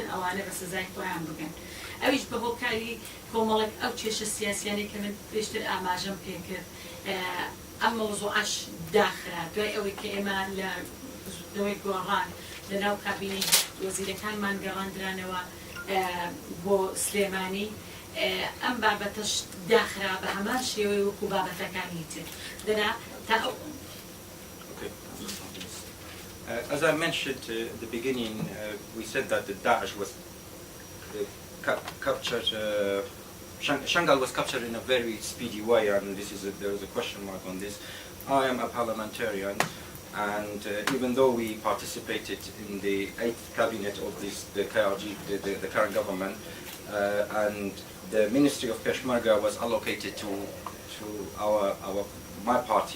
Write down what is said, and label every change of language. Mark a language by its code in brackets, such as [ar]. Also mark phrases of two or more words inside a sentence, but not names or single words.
[ckb] ئەوانە بە سزای خۆیان بگەن ئەویش بە هۆکاری کۆمەڵێک ئەو کێشە سیاسیانەی کە من پێشتر ئاماژەم پێکرد ئەم مەوزوعەش داخرا دوای ئەوەی کە ئێمە لە زوتنەوەی گۆڕان لەناو کابینەی وەزیرەکانمان گەڕاندرانەوە بۆ سلێمانی ئەم بابەتەش داخرا بە هەمان شێوەی وەکو بابەتەکانی تر دەنا تا ئەو [en] As I mentioned at the beginning, we said that the Daesh was captured. Shangal was captured in a very speedy way, and there is a question mark on this. I am a parliamentarian, and even though we participated in the 8th cabinet of the KRG, the current government, and the Ministry of Peshmerga was allocated to my party.